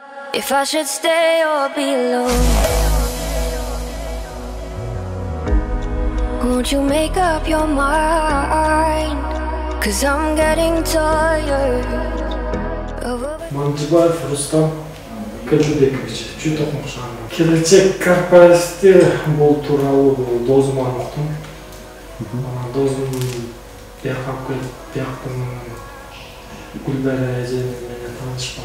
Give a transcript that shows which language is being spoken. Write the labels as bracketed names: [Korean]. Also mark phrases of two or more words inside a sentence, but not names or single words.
[English] if I should stay or be alone. Won't you make up your mind? Cause I'm getting tired of [Kyrgyz] Манжыбаев Рустам Кылдыбекович, чүй токмокшаны. Келечек корпоративде бул тууралуу досуман уктум. Досум бияка келип, бияктын Гүлбара эже менен таанышкан.